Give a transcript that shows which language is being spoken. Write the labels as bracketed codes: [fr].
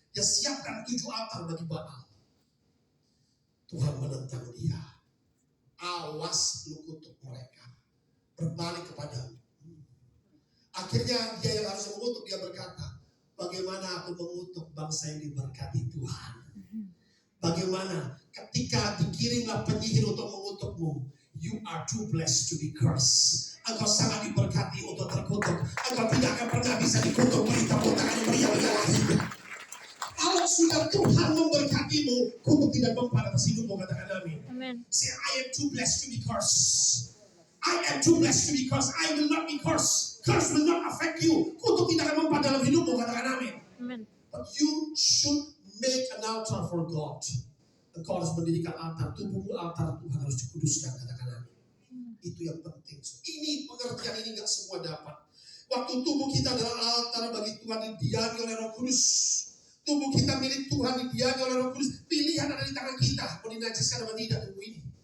[id] Dia siapkan 7 altar bagi Baal. Tuhan menentang dia. Awas lu kutuk mereka. Berbalik kepadamu. Akhirnya dia yang harus mengutuk, dia berkata, bagaimana aku mengutuk bangsa yang diberkati Tuhan? Bagaimana ketika dikirimlah penyihir untuk mengutukmu? [en] You are too blessed to be cursed. [id] Engkau sangat diberkati untuk terkutuk. Engkau tidak akan pernah bisa dikutuk. Tepuk tangan meriah-meriah. Kalau sudah Tuhan memberkatimu, kutuk tidak mempan atas hidupmu. Katakan amin. Amen. [en] Say, I am too blessed to be cursed. I am too blessed to be cursed. I will not be cursed. Curse will not affect you. [id] Kutuk tidak akan mempan dalam hidupmu. Katakan amin. Amen. [en] But you should make an altar for God. [id] Engkau harus mendirikan altar. Tubuhmu altar Tuhan harus dikuduskan. Katakan amin. Itu yang penting. Ini pengertian ini nggak semua dapat. Waktu tubuh kita adalah altar bagi Tuhan, didiami oleh Roh Kudus. Tubuh kita milik Tuhan, didiami oleh Roh Kudus. Pilihan ada di tangan kita, mau dinajiskan atau tidak tubuh ini.